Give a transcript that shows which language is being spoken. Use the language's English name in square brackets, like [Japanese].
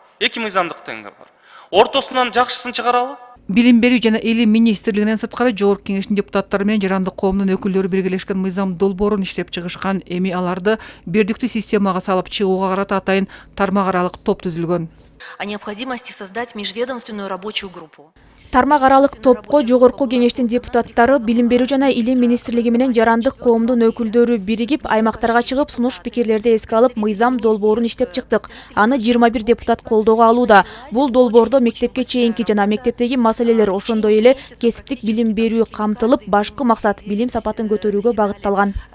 [Kyrgyz] Эки мыйзамдык тең бар. Ортосунан жакшысын чыгаралы. Билим берүү жана илим министрлигинен сырткары Жогорку Кеңештин депутаттары менен жарандык коомдун өкүлдөрү биргелешкен мыйзам долбоорун иштеп чыгышкан. Эми аларды бирдиктүү системага салып чыгууга карата атайын тармак аралык топ түзүлгөн. [Russian] О необходимости создать межведомственную рабочую группу. [Kyrgyz] Тармак аралык топко Жогорку Кеңештин депутаттары, билим берүү жана илим министрлиги менен жарандык коомдун өкүлдөрү биригип, аймактарга чыгып, сунуш пикирлерди эске алып, мыйзам долбоорун иштеп чыктык. Аны 21 депутат колдоого алууда. Бул долбоордо мектепке чейинки жана мектептеги маселелер, ошондой эле кесиптик билим берүү камтылып, башкы максат билим сапатын көтөрүүгө багытталган.